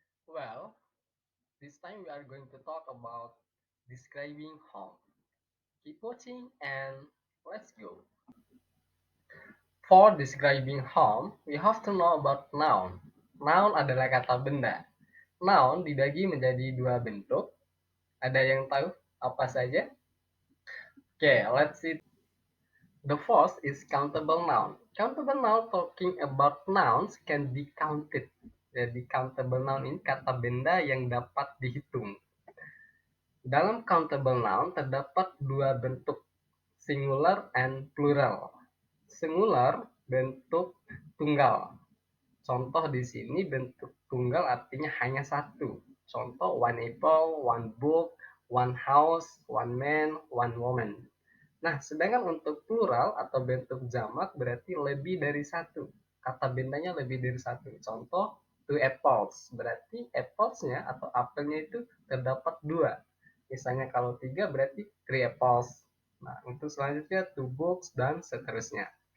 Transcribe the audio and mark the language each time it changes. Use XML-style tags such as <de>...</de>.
<en>Well, this time we are going to talk about describing home. Keep watching and let's go. For describing home, we have to know about noun.</en> <id>Noun adalah kata benda. Noun dibagi menjadi dua bentuk. Ada yang tahu apa saja?</id> <en>Okay, let's see. The first is countable noun. Countable noun talking about nouns can be counted.</en> <id>Jadi countable noun ini kata benda yang dapat dihitung. Dalam countable noun terdapat dua bentuk,</id> <en>singular and plural.</en> <id>Singular bentuk tunggal. Contoh di sini bentuk tunggal artinya hanya satu. Contoh</id> <en>one apple, one book, one house, one man, one woman.</en> <id>Nah, sedangkan untuk plural atau bentuk jamak berarti lebih dari satu. Kata bendanya lebih dari satu. Contoh,</id> <en>two apples.</en> <id>Berarti applesnya atau apelnya itu terdapat dua. Misalnya kalau tiga berarti</id> <en>three apples.</en> <id>Nah, untuk selanjutnya</id> <en>two books</en> <id>dan seterusnya.</id>